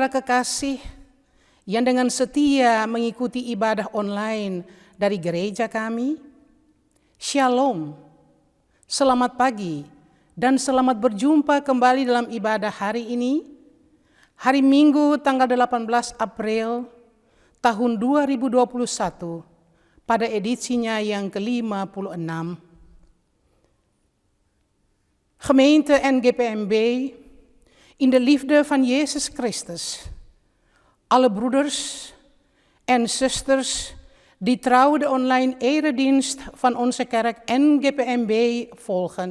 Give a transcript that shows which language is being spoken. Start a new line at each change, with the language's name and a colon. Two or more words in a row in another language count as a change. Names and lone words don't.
Indonesian: kekasih yang dengan setia mengikuti ibadah online dari gereja kami, Shalom, selamat pagi dan selamat berjumpa kembali dalam ibadah hari ini, hari Minggu tanggal 18 April tahun 2021, pada edisinya yang ke-56.
Dutch: Gemeente NGPMB, in de liefde van Jezus Christus, alle broeders en zusters die trouw de online eredienst van onze kerk NGPMB volgen.